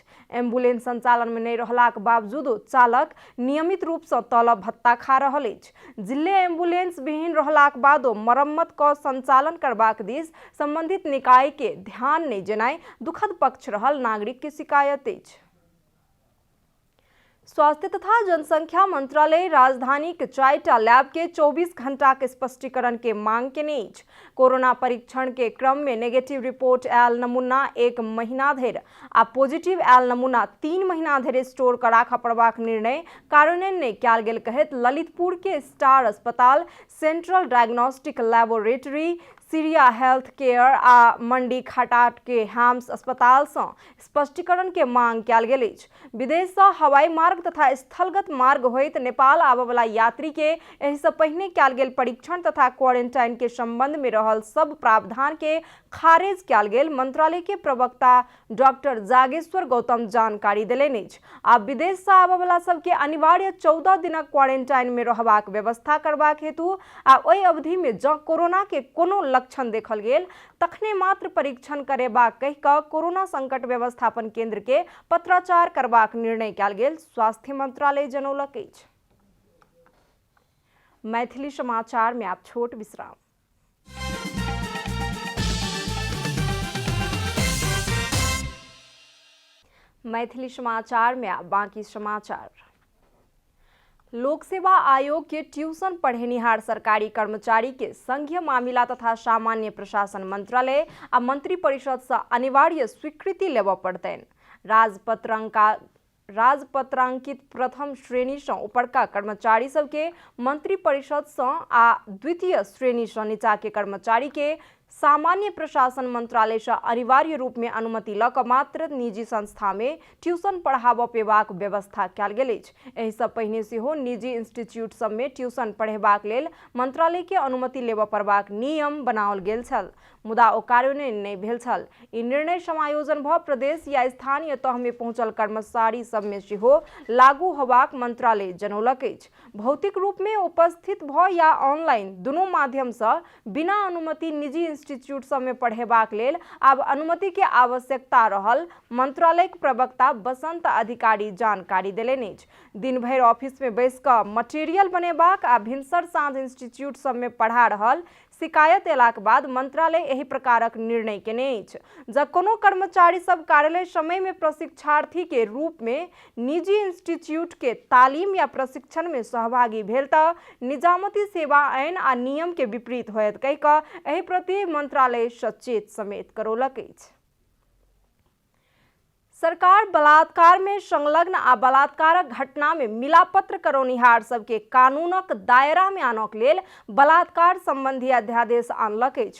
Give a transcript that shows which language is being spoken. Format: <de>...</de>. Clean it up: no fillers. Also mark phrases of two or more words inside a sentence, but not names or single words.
<mai>एम्बुलेंस संचालन में नहीं रहलाक बावजूदो चालक नियमित रूप से तलब भत्ता खा रहल अछि। जिले एम्बुलेंस विहीन रहलाक बादो मरम्मत क संचालन करबाक दिस संबंधित निकाय के ध्यान नहीं जेनाइ दुखद पक्ष रहल नागरिक के शिकायत अछि। स्वास्थ्य तथा जनसंख्या मंत्रालय राजधानी के 4टा लैब के 24 घंटा के स्पष्टीकरण के मांग केने अछि। कोरोना परीक्षण के क्रम में नेगेटिव रिपोर्ट आयल नमूना 1 महीना धरि आ पॉजिटिव आयल नमूना 3 महीना धरि स्टोर कर राखऽ पड़बाक निर्णय कार्यान्वयन नहीं कयल गेल कहैत ललितपुर के स्टार अस्पताल, सेंट्रल डायग्नोस्टिक लैबोरेटरी, सीरिया हेल्थ केयर आ मंडी खाटाट के हैम्स अस्पताल से स्पष्टीकरण के मांग कयल गेल अछि। विदेश से हवाई मार्ग तथा स्थलगत मार्ग होइत नेपाल आबय वाला यात्री के एहि से पहिने कयल गेल परीक्षण तथा क्वारंटाइन के संबंध में रहल सब प्रावधान के खारिज कयल गेल मंत्रालय के प्रवक्ता डॉक्टर जागेश्वर गौतम जानकारी देलनि अछि। आब विदेश से आबय वाला सबके अनिवार्य 14 दिनक क्वारंटाइन में रहबाक व्यवस्था करबाक हेतु आ ओहि अवधि में जँ कोरोना के कोनो लक्षण देखल गेल तखने मात्र परीक्षण करेबाक कहि कऽ कोरोना संकट व्यवस्थापन केंद्र के पत्राचार करबाक निर्णय कयल गेल स्वास्थ्य मंत्रालय जनौलक अछि। मैथिली समाचार में आप छोट विश्राम। मैथिली समाचार में आप बाकी समाचार। लोक सेवा आयोग के ट्यूशन पढ़ेनिहार सरकारी कर्मचारी के संघीय मामिला तथा सामान्य प्रशासन मंत्रालय आ मंत्री परिषद से अनिवार्य स्वीकृति लेबऽ पड़तनि। राजपत्रांकित प्रथम श्रेणी से ऊपरका कर्मचारी सबके मंत्री परिषद से आ द्वितीय श्रेणी से नीचा के कर्मचारी के सामान्य प्रशासन मंत्रालय से अनिवार्य रूप में अनुमति लऽ कऽ मात्र निजी संस्था में ट्यूशन पढ़ाबऽ पेबाक व्यवस्था कयल गेल अछि। एहि से पहिने सेहो निजी इंस्टीट्यूट सब में ट्यूशन पढ़ेबाक लेल मंत्रालय के अनुमति लेबऽ पड़बाक नियम बनाओल गेल छल, मुदा ओ कार्यान्वयन नहि भेल छल। ई निर्णय समायोजन भऽ प्रदेश या स्थानीय तह में पहुंचल कर्मचारी सब में सेहो लागू होबाक मंत्रालय जनौलक अछि। भौतिक रूप में उपस्थित भऽ या ऑनलाइन दुनू माध्यम से बिना अनुमति निजी इंस्टीट्यूट सब में पढ़ेबाक लेल आब अनुमति के आवश्यकता रहल मंत्रालय के प्रवक्ता बसंत अधिकारी जानकारी देलनि अछि। दिन भरि ऑफिस में बैस कऽ मटेरियल बनेबाक आ भिनसर साँझ इंस्टीट्यूट सब में पढ़ा रहल शिकायत एलाक बाद मंत्रालय एही प्रकारक निर्णय केने अछि। जब कोनो कर्मचारी सब कार्यालय समय में प्रशिक्षार्थी के रूप में निजी इंस्टीट्यूट के तालीम या प्रशिक्षण में सहभागी भेल तऽ निजामती सेवा आईन आ नियम के विपरीत होयत कहि कऽ एही प्रति मंत्रालय सचेत समेत करौलक अछि। सरकार बलात्कार में संलग्न आ बलात्कारक घटना में मिलापत्र करौनिहार सबके कानूनक दायरा में आनक लेल बलात्कार संबंधी अध्यादेश आनलक अछि।</mai>